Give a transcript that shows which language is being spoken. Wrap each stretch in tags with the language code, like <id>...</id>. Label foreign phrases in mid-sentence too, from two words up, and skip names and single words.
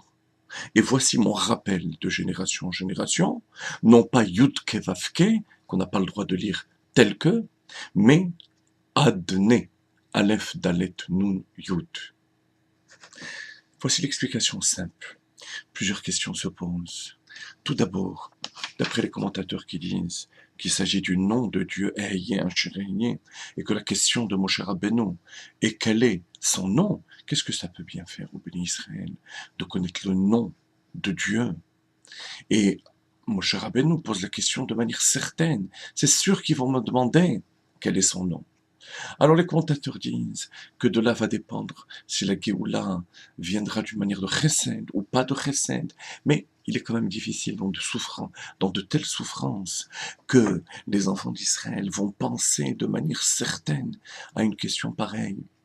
<fr>Et voici mon rappel de génération en génération, non pas</fr> <he>יוד קא ואו קא,</he> <fr>qu'on n'a pas le droit de lire tel que, mais Adne,</fr> <he>אלף דלת נון יוד.</he> <fr>Voici l'explication simple. Plusieurs questions se posent. Tout d'abord, d'après les commentateurs qui disent qu'il s'agit du nom de Dieu,</fr> <he>אהיה אשר אהיה,</he> <fr>et que la question de Moshe Rabbeinu est quel est son nom, qu'est-ce que ça peut bien faire au béni Israël de connaître le nom de Dieu? Et Moshe Rabbeinu pose la question de manière certaine. C'est sûr qu'ils vont me demander quel est son nom. Alors les commentateurs disent que de là va dépendre si la Géoula viendra d'une manière de chesed ou pas de chesed, mais il est quand même difficile dans de telles souffrances que les enfants d'Israël vont penser de manière certaine à une question pareille.</fr>